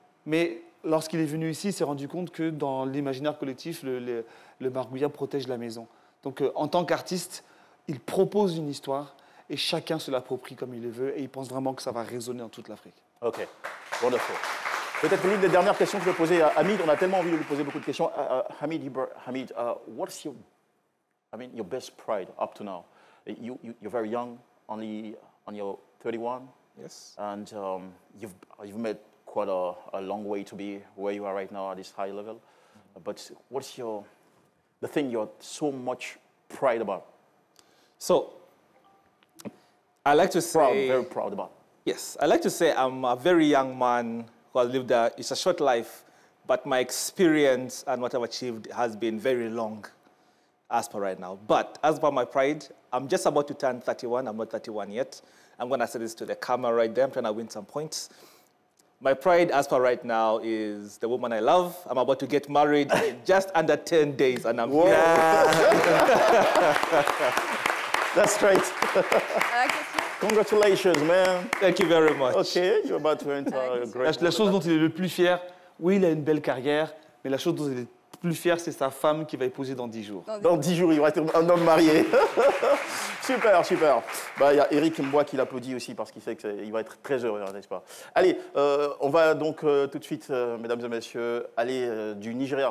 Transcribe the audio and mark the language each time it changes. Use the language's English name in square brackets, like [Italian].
[French] Mais lorsqu'il est venu ici, il s'est rendu compte que dans l'imaginaire collectif, le margouillat protège la maison. Donc, en tant qu'artiste, il propose une histoire et chacun se l'approprie comme il le veut. Et il pense vraiment que ça va résonner dans toute l'Afrique. [English] OK. Wonderful. [French] Peut-être l'une des dernières questions que je vais poser à Hamid. On a tellement envie de lui poser beaucoup de questions. [English] Hamid, what's your best pride up to now? You're very young, only on your 31 Yes. And you've made quite a long way to be where you are right now at this high level. But what's the thing you're so much proud about? So, I like to say... Very proud about. Yes, I like to say I'm a very young man who has lived it's a short life, but my experience and what I've achieved has been very long as per right now. But as per my pride, I'm just about to turn 31. I'm not 31 yet. I'm going to say this to the camera right there. I'm trying to win some points. My pride as per right now is the woman I love. I'm about to get married in just under 10 days, and I'm here. That's straight. Congratulations, man. Thank you very much. Okay, you're about to enter a great... [French] La chose dont il est le plus fier, oui, il a une belle carrière, mais la chose dont il est le plus fier, c'est sa femme qui va épouser dans 10 jours. Dans 10 jours, il va être un homme marié. Super, super. Bah, y a Eric Mboua qui l'applaudit aussi parce qu'il sait qu'il va être très heureux, n'est-ce pas? Allez, on va donc tout de suite, mesdames et messieurs, aller du Nigeria.